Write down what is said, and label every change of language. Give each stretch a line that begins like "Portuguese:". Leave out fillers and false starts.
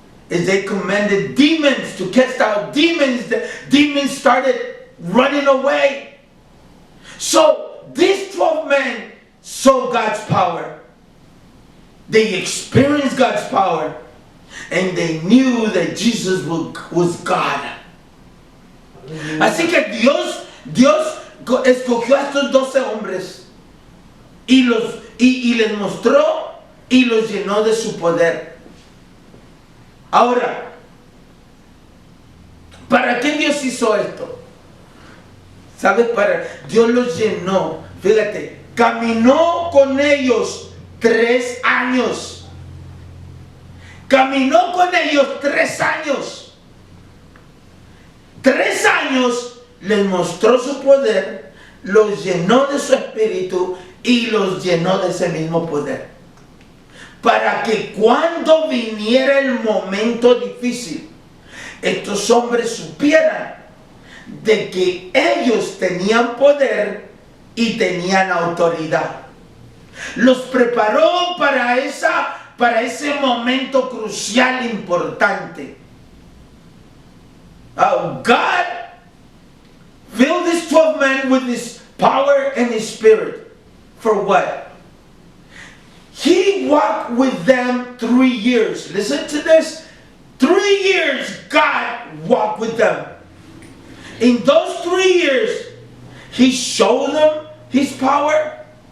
English: As they commanded demons to cast out demons, the demons started running away. So these 12 men saw God's power. They experienced God's power. And they knew that Jesus was God.
Spanish: Así que Dios escogió a estos 12 hombres y les mostró y los llenó de su poder. Ahora, ¿para qué Dios hizo esto? ¿Sabes? Dios los llenó. Fíjate, caminó con ellos 3 años. Caminó con ellos 3 años. 3 años les mostró su poder, los llenó de su espíritu y los llenó de ese mismo poder. Para que cuando viniera el momento difícil, estos hombres supieran de que ellos tenían poder y tenían autoridad. Los preparó para ese momento crucial importante.
English: God filled these 12 men with his power and his spirit. For what? He walked with them 3 years. Listen to this. 3 years God walked with them. In those 3 years, he showed them his power.